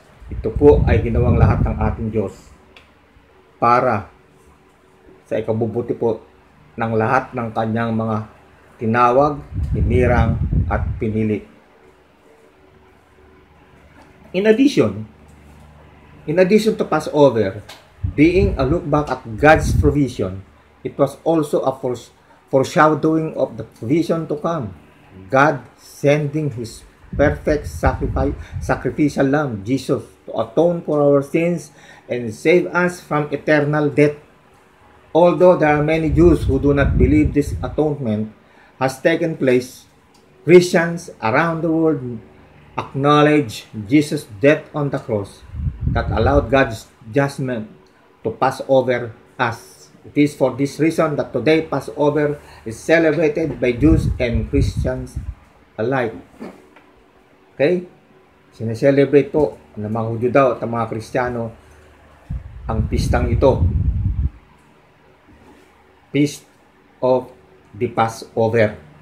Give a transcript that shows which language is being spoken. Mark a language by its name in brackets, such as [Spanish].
[Filipino] Ito po ay ginawang lahat ng ating Diyos para sa ikabubuti po ng lahat ng kanyang mga tinawag, hinirang at pinili. [English] In addition to Passover being a look back at God's provision, it was also a foreshadowing of the provision to come. God sending His perfect sacrificial lamb, Jesus, to atone for our sins and save us from eternal death. Although there are many Jews who do not believe this atonement has taken place, Christians around the world acknowledge Jesus' death on the cross that allowed God's judgment to pass over us. It is for this reason that today Passover is celebrated by Jews and Christians alike. Okay? [Filipino] Sineselebrate po ng mga Hudyo daw at ng mga Kristiyano ang pistang ito. [English] Feast of the Passover.